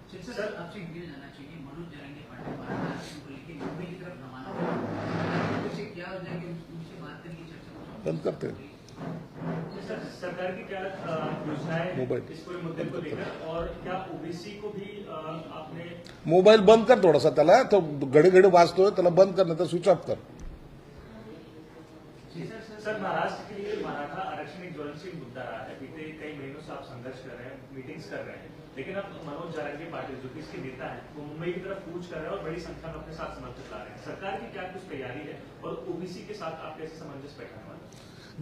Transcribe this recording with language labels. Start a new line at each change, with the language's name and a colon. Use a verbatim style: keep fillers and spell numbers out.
Hindi: Sir, आपसे एक ये जानना चाहिए कि मनोज जरंगे पाटिल भारत को लेकर मुंबई की तरफ रवाना हो रहे हैं, उनसे क्या हो जाएगी? उनसे बात करने की चर्चा बंद करते हैं. सर, सरकार की क्या अ, योजना है मोबाइल. इस पूरे मुद्दे को लेकर, और क्या ओबीसी को भी अ, आपने
Marathi: मोबाईल बंद कर थोडासा, त्याला तो घडे घडे वाचतोय त्याला बंद कर, नाही तर स्विच ऑफ कर.
Hindi: जी सर, सर सर महाराष्ट्र के लिए मराठा आरक्षण एक ज्वलनशील मुद्दा रहा है, बीते कई महीनों से आप संघर्ष कर रहे हैं, मीटिंग्स कर रहे हैं, लेकिन अब मनोज जारंगे पाटिल जो कि इसके नेता है वो मुंबई की तरफ कूच कर रहे हैं और बड़ी संख्या में अपने साथ समर्थक ला रहे हैं। सरकार की क्या कुछ तैयारी है और ओबीसी के साथ आप कैसे सामंजस्य बैठाने वाले हैं?